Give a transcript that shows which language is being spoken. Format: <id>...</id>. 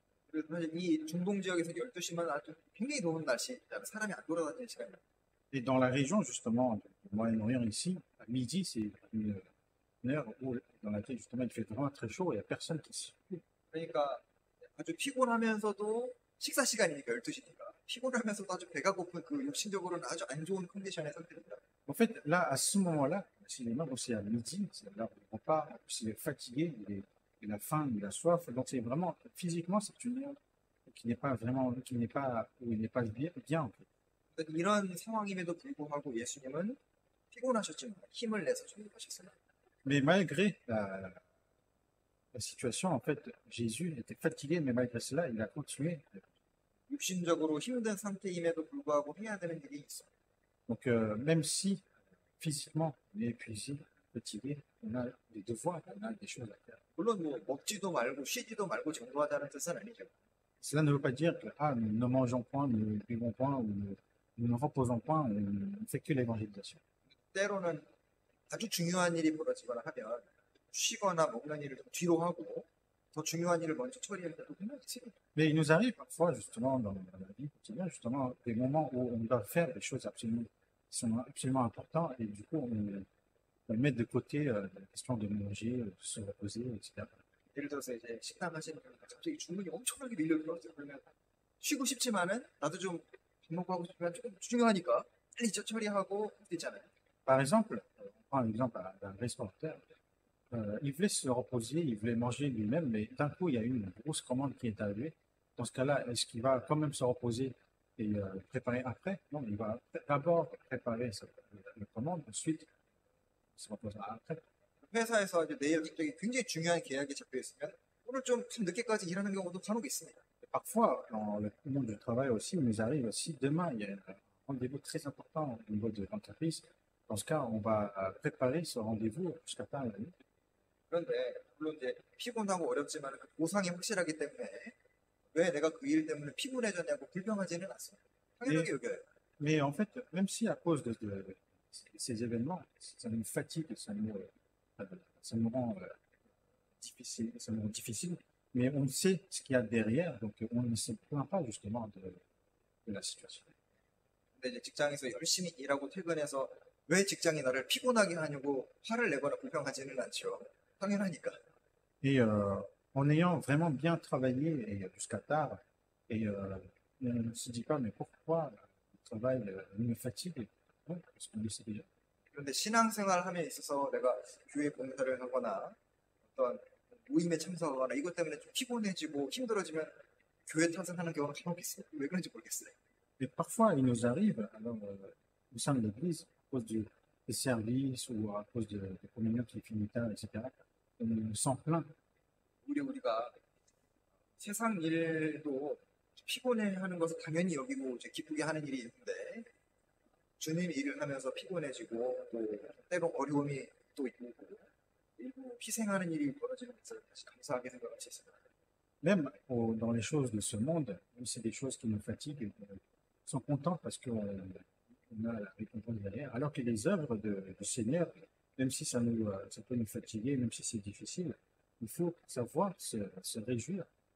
<ko>그래서 사실 이 중동 지역에서 12시만 아주 굉장히 더운 날씨, 사람이 안 돌아다니는 시간입니다.</ko> <fr>Et dans la région justement du Moyen-Orient ici, à midi, c'est une heure où, dans laquelle justement il fait vraiment très chaud et il n'y a personne qui circule.</fr> <ko>그러니까 아주 피곤하면서도 식사 시간이니까 12시니까 피곤하면서도 아주 배가 고픈 그 육신적으로는 아주 안 좋은 컨디션의 상태입니다.</ko> <fr>En fait, là, à ce moment-là, si les membres, c'est à midi, c'est l'heure du repas, s'il est fatigué, il a faim, il a soif, donc c'est vraiment, physiquement, c'est une heure qui n'est pas vraiment, où il n'est pas bien en fait.</fr> <ko>그러니까 이런 상황임에도 불구하고 예수님은 피곤하셨지만 힘을 내서 준비하셨어요.</ko> <fr>Mais malgré la situation, en fait, Jésus était fatigué, mais malgré cela, il a continué.</fr> <ko>육신적으로 힘든 상태임에도 불구하고 해야 되는 일이 있어요.</ko> <fr>Donc, même si physiquement on est épuisé, fatigué, on a des devoirs, on a des choses à faire.</fr> <ko>물론 뭐 먹지도 말고 쉬지도 말고 정도하자는 뜻은 아니죠.</ko> <fr>Cela ne veut pas dire que nous ne mangeons point, nous ne buvons point, ou nous ne reposons point, on ne fait que l'évangélisation.</fr> <ko>때로는 아주 중요한 일이 벌어지거나 하면 쉬거나 먹는 일을 좀 뒤로 하고 더 중요한 일을 먼저 처리할 때도 분명히 있어요.</ko> <fr>Mais il nous arrive parfois, justement, dans la vie quotidienne, justement, des moments où on doit faire des choses absolument, qui sont absolument importantes, et du coup, on met de côté la question de manger, de se reposer, etc.</fr> <ko>예를 들어서 이제 식당 하시는 분이 갑자기 주문이 엄청나게 밀려들어왔어요. 그러면 쉬고 싶지만은 나도 좀 밥 먹고 하고 싶으면 조금 중요하니까 빨리 처리하고 할 수 있잖아요.</ko> <fr>Par exemple, on prend l'exemple d'un restaurateur. Il voulait se reposer, il voulait manger lui-même, mais d'un coup, il y a eu une grosse commande qui est arrivée. Dans ce cas-là, est-ce qu'il va quand même se reposer et préparer après? Non, il va d'abord préparer la commande, ensuite il se reposera après.</fr> <ko>회사에서 이제 내일 갑자기 굉장히 중요한 계약이 잡혀 있으면 오늘 좀 늦게까지 일하는 경우도 간혹 있습니다.</ko> <fr>Parfois, dans le monde du travail aussi, il nous arrive, si demain il y a un rendez-vous très important au niveau de l'entreprise, dans ce cas, on va préparer ce rendez-vous jusqu'à tard la nuit.</fr> <ko>그런데 물론 이제 피곤하고 어렵지만 그 보상이 확실하기 때문에 왜 내가 그 일 때문에 피곤해졌냐고 불평하지는 않습니다. 당연하게 여겨요.</ko> <fr>Mais en fait, même si à cause de ces événements, ça nous fatigue, ça nous rend difficile, ça nous rend difficile, mais on sait ce qu'il y a derrière, donc on ne se plaint pas justement de la situation.</fr> <ko>근데 이제 직장에서 열심히 일하고 퇴근해서 왜 직장이 나를 피곤하게 하냐고 화를 내거나 불평하지는 않죠. 당연하니까.</ko> <fr>Et en ayant vraiment bien travaillé et jusqu'à tard, et on ne se dit pas, mais pourquoi le travail me fatigue? Non, parce qu'on le sait déjà.</fr> <ko>그런데 신앙생활 함에 있어서 내가 교회 봉사를 하거나 어떤 모임에 참석하거나 이것 때문에 좀 피곤해지고 힘들어지면 교회 탓을 하는 경우는 간혹 있어요. 왜 그런지 모르겠어요.</ko> <fr>Et parfois, il nous arrive, alors, au sein de l'Église, à cause des services ou à cause des communions qui finissent tard, etc., on s'en plaint.</fr> <ko>우리가 세상 일도 피곤해하는 것을 당연히 여기고 이제 기쁘게 하는 일이 있는데 주님 일을 하면서 피곤해지고 또 때로 어려움이 또 있고 일부 희생하는 일이 벌어지는 것을 다시 감사하게 생각할 수 있습니다.</ko> <fr>Même dans les choses de ce monde, même si c'est des choses qui nous fatiguent, on sont contents parce qu'on a la récompense derrière. Alors que les œuvres du Seigneur, même si ça peut nous fatiguer, même si c'est difficile, il faut savoir se réjouir.</fr>